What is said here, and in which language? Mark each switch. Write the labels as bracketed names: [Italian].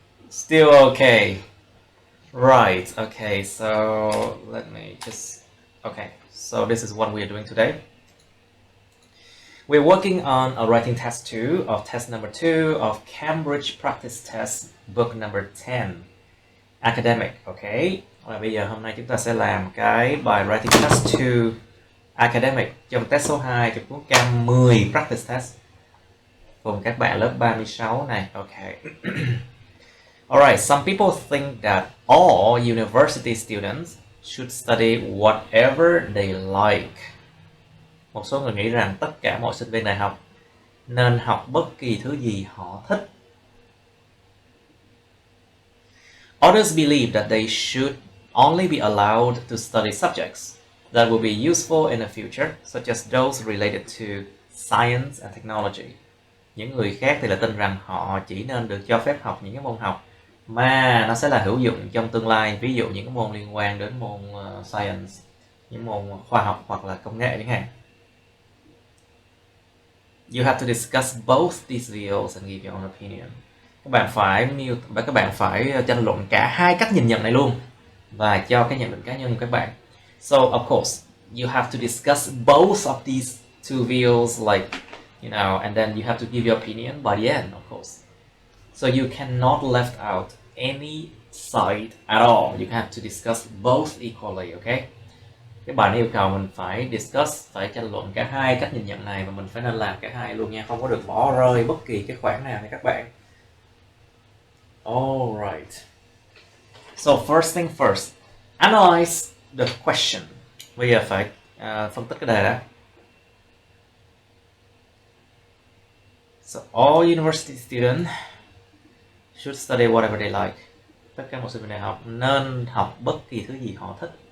[English] Still okay. Right, okay, so let me just... Okay, so this is what we are doing today. We're working on a writing test 2 of test number 2 of Cambridge Practice Test, book number 10, Academic, okay? [Vietnamese] Và bây giờ hôm nay chúng ta sẽ làm cái bài writing test 2 Academic trong test số 2 trong cuốn Cam 10 Practice Test gồm các bạn lớp 36 này, okay. [English] Alright, some people think that all university students should study whatever they like. [Vietnamese] Một số người nghĩ rằng tất cả mọi sinh viên đại học nên học bất kỳ thứ gì họ thích. [English] Others believe that they should only be allowed to study subjects that will be useful in the future, such as those related to science and technology. [Vietnamese] Những người khác thì là tin rằng họ chỉ nên được cho phép học những cái môn học mà nó sẽ là hữu dụng trong tương lai, ví dụ những môn liên quan đến môn science, những môn khoa học hoặc là công nghệ chẳng hạn. [English] You have to discuss both these views and give your own opinion. [Vietnamese] Các bạn phải tranh luận cả hai cách nhìn nhận này luôn và cho cái nhận định cá nhân của các bạn. [English] So of course, you have to discuss both of these two views, like, you know, and then you have to give your opinion by the end, of course. So you cannot left out any side at all. You have to discuss both equally, okay? [Vietnamese] Cái bài này yêu cầu mình phải discuss, phải tranh luận cả hai cách nhìn nhận này và mình phải nên làm cả hai luôn nha, không có được bỏ rơi bất kỳ cái khoản nào nha các bạn. Alright. [English] So first thing first, analyze the question. [Vietnamese] Bây giờ phải phân tích cái đề đã. [English] So all university students should study whatever they like. [Vietnamese] Tất cả mọi sinh viên đại học nên học bất kỳ thứ gì họ thích.